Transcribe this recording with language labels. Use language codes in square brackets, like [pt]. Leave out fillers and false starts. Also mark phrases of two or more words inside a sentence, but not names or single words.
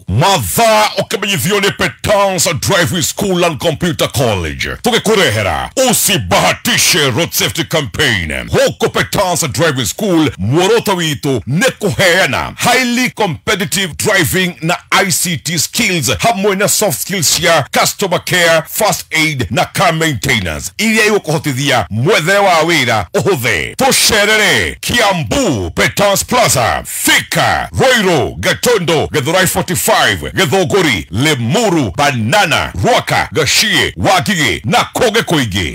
[ki] Mathaa ũkĩmenyithio nĩ Petans Driving School and Computer College. Tũgĩkũrehera usibahatishe [en] road safety campaign. [ki] Huko Petans Driving School muoroto witũ nĩ kũheana [en] highly competitive driving [ki] na [en] ICT skills [ki] hamwe na [en] soft skills [ki] ya [en] customer care, first aid [ki] na [en] car maintenance [ki] iria igũkũhotithia mwethere wa wĩra ũhũthe. Tũcerere Kiambu Petans Plaza, Thika, Roiro, Gatondo, Githurai 45, Githũngũri, Limuru, Banana, Ruaka, Gashie, Wagige na Koge Koige.